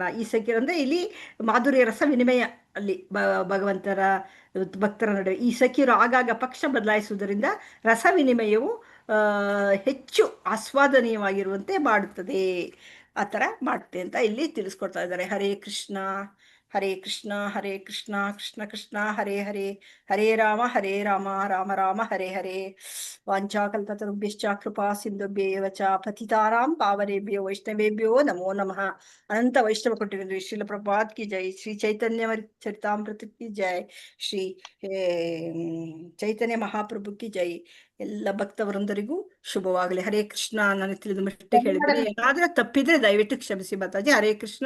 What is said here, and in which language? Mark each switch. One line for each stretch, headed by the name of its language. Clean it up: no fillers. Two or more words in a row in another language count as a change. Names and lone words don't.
Kannada: ಈ ಸಖಿಯರು ಅಂದ್ರೆ ಇಲ್ಲಿ ಮಾಧುರ್ಯ ರಸ ವಿನಿಮಯ, ಅಲ್ಲಿ ಭಗವಂತರ ಭಕ್ತರ ನಡುವೆ ಈ ಸಖಿಯರು ಆಗಾಗ ಪಕ್ಷ ಬದಲಾಯಿಸುವುದರಿಂದ ರಸ ವಿನಿಮಯವು ಹೆಚ್ಚು ಆಸ್ವಾದನೀಯವಾಗಿರುವಂತೆ ಮಾಡುತ್ತದೆ. ಆ ಥರ ಮಾಡುತ್ತೆ ಅಂತ ಇಲ್ಲಿ ತಿಳಿಸ್ಕೊಡ್ತಾ ಇದ್ದಾರೆ. ಹರೇ ಕೃಷ್ಣ. ಹರೇ ಕೃಷ್ಣ. ಹರೇ ಕೃಷ್ಣ. ಕೃಷ್ಣ ಕೃಷ್ಣ ಹರೇ ಹರೇ. ಹರೇ ರಾಮ ರಾಮ ರಾಮ ಹರೇ ಹರೇ.
Sanskrit: वांछाकल्पतरुभ्यश्च कृपा सिंधुभ्येव च पतितानां पावनेभ्यो वैष्णवेभ्यो नमो नमः.
Kannada: ಅನಂತ ವೈಷ್ಣವ ಕೊಟ್ಟಿರೋದು ಶ್ರೀಲ ಪ್ರಭುಪಾದ್
Hindi: की जय. श्री चैतन्य चरितामृत की जय. श्री चैतन्य महाप्रभु की जय.
Kannada: ಎಲ್ಲ ಭಕ್ತವೃಂದರಿಗೂ ಶುಭವಾಗಲಿ. ಹರೇ ಕೃಷ್ಣ. ನನಗೆ ತಿಳಿದ ಮಟ್ಟಿಗೆ ಹೇಳಿದ್ರೆ, ಏನಾದ್ರೂ ತಪ್ಪಿದ್ರೆ ದಯವಿಟ್ಟು ಕ್ಷಮಿಸಿ ಮಾತಾಜಿ. ಹರೇ ಕೃಷ್ಣ.